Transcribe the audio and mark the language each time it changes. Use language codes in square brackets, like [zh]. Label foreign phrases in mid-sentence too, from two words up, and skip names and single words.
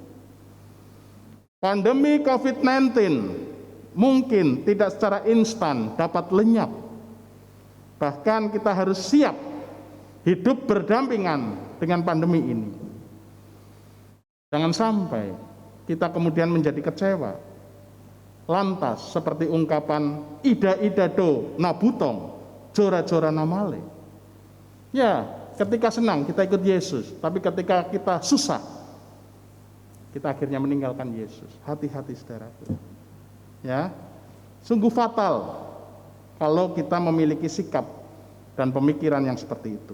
[id] Pandemi COVID-19 mungkin tidak secara instan dapat lenyap. Bahkan kita harus siap hidup berdampingan dengan pandemi ini. Jangan sampai kita kemudian menjadi kecewa, lantas seperti ungkapan [bbc] ida-ida do nabutong, jora-jora namale. [id] Ketika senang kita ikut Yesus, tapi ketika kita susah, kita akhirnya meninggalkan Yesus. Hati-hati saudaraku. Sungguh fatal kalau kita memiliki sikap dan pemikiran yang seperti itu.